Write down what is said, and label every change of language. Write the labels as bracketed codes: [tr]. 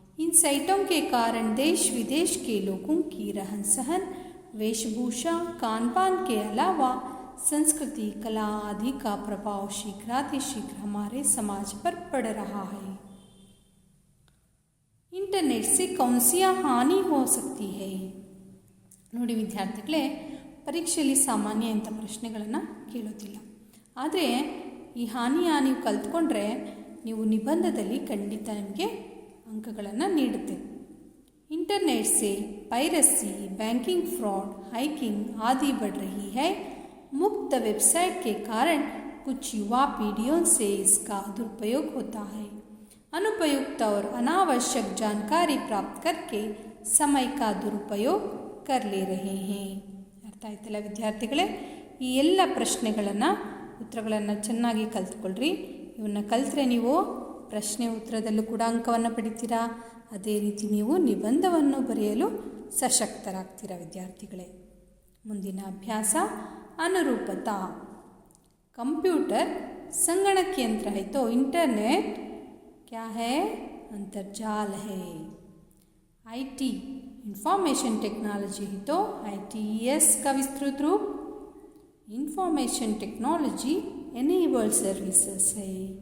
[hi] इन साइटों के कारण देश विदेश के लोगों की रहन सहन, वेशभूषा, खान पान के अलावा संस्कृति, कला आदि का प्रभाव शीघ्रातिशीघ्र हमारे समाज पर पड़ रहा है। ಇಂಟರ್ನೆಟ್ से कौन सी ಹಾನಿ हो सकती है? [kn] ನೋಡಿ ವಿದ್ಯಾರ್ಥಿಗಳೇ, ಪರೀಕ್ಷೆಯಲ್ಲಿ ಸಾಮಾನ್ಯ ಇಂಥ ಪ್ರಶ್ನೆಗಳನ್ನು ಕೇಳೋದಿಲ್ಲ. ಆದರೆ ಈ ಹಾನಿಯ ನೀವು ಕಲ್ತ್ಕೊಂಡ್ರೆ ನೀವು ನಿಬಂಧದಲ್ಲಿ ಖಂಡಿತ ನಿಮಗೆ ಅಂಕಗಳನ್ನು ನೀಡುತ್ತೆ. [hi] इंटरनेट से पायरेसी, बैंकिंग फ्रॉड, हैकिंग आदि बढ़ रही है. मुक्त वेबसाइट के कारण कुछ युवा पीढ़ियों से इसका दुरुपयोग होता है. अनुपयुक्त और अनावश्यक जानकारी प्राप्त करके समय का दुरुपयोग कर ले रहे हैं. [kn] ಅರ್ಥ ಆಯ್ತಲ್ಲ ವಿದ್ಯಾರ್ಥಿಗಳೇ? ಈ ಎಲ್ಲ ಪ್ರಶ್ನೆಗಳನ್ನು ಉತ್ತರಗಳನ್ನು ಚೆನ್ನಾಗಿ ಕಲ್ತ್ಕೊಳ್ರಿ. ಇವನ್ನ ಕಲ್ತ್ರೆ ನೀವು ಪ್ರಶ್ನೆ ಉತ್ತರದಲ್ಲೂ ಕೂಡ ಅಂಕವನ್ನು ಪಡಿತೀರಾ. ಅದೇ ರೀತಿ ನೀವು ನಿಬಂಧವನ್ನು ಬರೆಯಲು ಸಶಕ್ತರಾಗ್ತೀರಾ ವಿದ್ಯಾರ್ಥಿಗಳೇ. ಮುಂದಿನ ಅಭ್ಯಾಸ ಅನುರೂಪತಾ. [hi] कंप्यूटर संगणक यंत्र है तो इंटरनेट क्या है? अंतर्जाल है. आईटी इंफॉर्मेशन टेक्नोलॉजी है तो ITES का विस्तृत रूप इंफॉर्मेशन टेक्नोलॉजी एनेबल्ड सर्विसेज है.